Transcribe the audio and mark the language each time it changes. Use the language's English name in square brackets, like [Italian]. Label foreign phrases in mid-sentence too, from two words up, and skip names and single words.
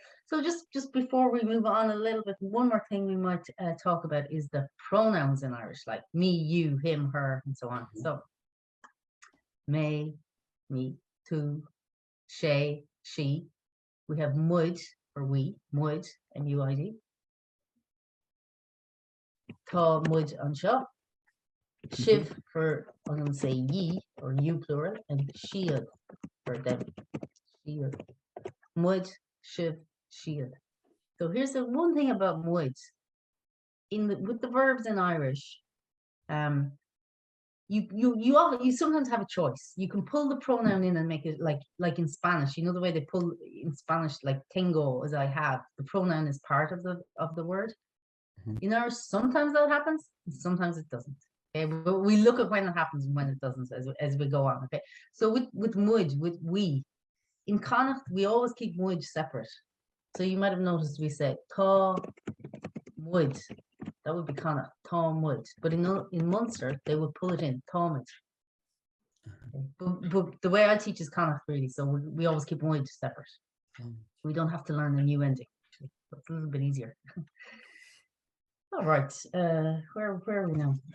[English] So just before we move on a little bit, one more thing we might talk about is the pronouns in Irish, like me, you, him, her, and so on. So me, tu, she, she. We have muid for we, muid, M-U-I-D. [Irish] Tá, muid, an seo. [English] Sibh for, I'm going to say ye, or you plural, and siad for them. [Irish] Siad. Muid, sibh, siad. [English] So here's the one thing about muid. With the verbs in Irish, you sometimes have a choice. You can pull the pronoun in and make it like in Spanish. You know the way they pull in Spanish, like tengo, as I have. The pronoun is part of the word. You know, sometimes that happens, and sometimes it doesn't. Okay, but we look at when it happens and when it doesn't as we go on. Okay, so with muid, with we, in Connacht we always keep muid separate. So you might have noticed we say [Irish] tá muid. [English] That would be Connacht, [Irish] tá muid. [English] But in Munster they would pull it in Táimid. But the way I teach is Connacht really, so we always keep muid separate. We don't have to learn a new ending. Actually, so it's a little bit easier. All right, where are we now?